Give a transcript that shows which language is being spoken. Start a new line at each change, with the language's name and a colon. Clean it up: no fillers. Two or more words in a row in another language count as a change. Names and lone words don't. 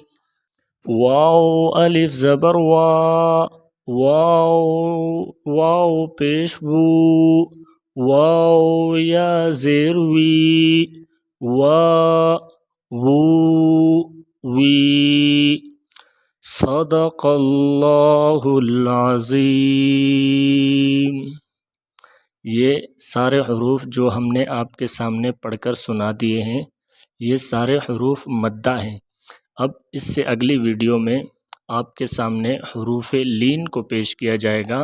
Urdu: واو الف زبر وا، واو واو پیش وو، واو یا زیر وی، وا وو وی.
Arabic: صدق اللہ العظیم.
Urdu: یہ سارے حروف جو ہم نے آپ کے سامنے پڑھ کر سنا دیے ہیں، یہ سارے حروف مدہ ہیں. اب اس سے اگلی ویڈیو میں آپ کے سامنے حروف لین کو پیش کیا جائے گا.